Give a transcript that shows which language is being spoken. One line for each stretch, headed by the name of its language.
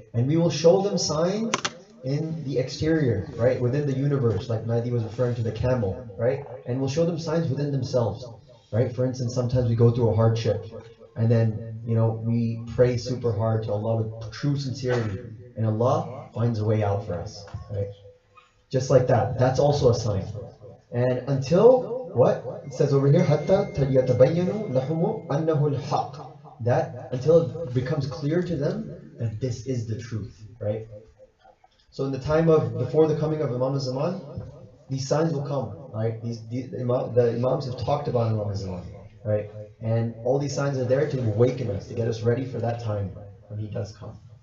English: And we will show them signs in the exterior, right, within the universe, like Mahdi was referring to the camel, right? And we'll show them signs within themselves, right? For instance, sometimes we go through a hardship, and then we pray super hard to Allah with true sincerity, and Allah finds a way out for us, right? Just like that. That's also a sign. And until what? It says over here,
Arabic: حَتَّى يَتَبَيَّنُوا لَهُمُ أَنَّهُ الْحَقِّ.
English: That until it becomes clear to them that this is the truth, right? So in the time before the coming of Imam Zaman, these signs will come, right? The Imams have talked about Imam Zaman, right? And all these signs are there to awaken us, to get us ready for that time when he does come.